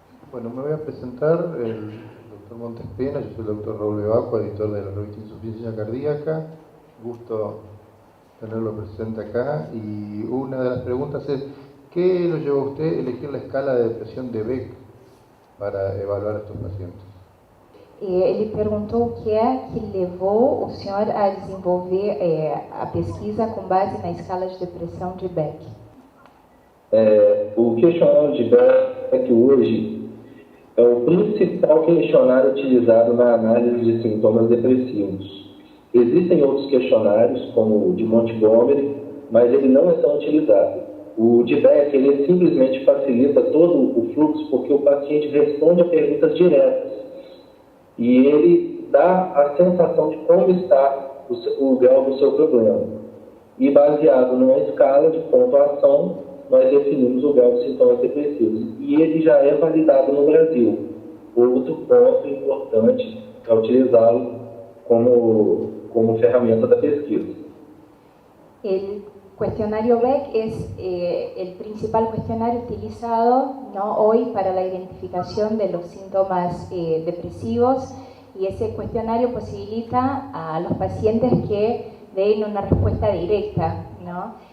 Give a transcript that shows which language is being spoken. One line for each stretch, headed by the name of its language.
Spanish: Bueno, me voy a presentar, el doctor Montes Pena, yo soy el doctor Raúl Bevacqua, editor de la revista Insuficiencia Cardíaca. Gusto tenerlo presente acá. Y una de las preguntas es, ¿qué lo llevó a usted a elegir la escala de depresión de Beck para evaluar a estos pacientes?
Portuguese: Ele perguntou o que é que levou o senhor a desenvolver a pesquisa com base na escala de depressão de Beck. O questionário de Beck hoje é o principal questionário utilizado na análise de sintomas depressivos. Existem outros questionários, como o de Montgomery, mas ele não é tão utilizado. O de Beck, ele simplesmente facilita todo o fluxo, porque o paciente responde a perguntas diretas. E ele dá a sensação de como está o grau do seu problema. E baseado numa escala de pontuação, nós definimos o grau de sintomas depressivos. E ele já é validado no Brasil. Outro ponto importante é utilizá-lo como ferramenta da pesquisa.
Spanish: El cuestionario Beck es el principal cuestionario utilizado, ¿no?, hoy para la identificación de los síntomas depresivos, y ese cuestionario posibilita a los pacientes que den una respuesta directa, ¿no?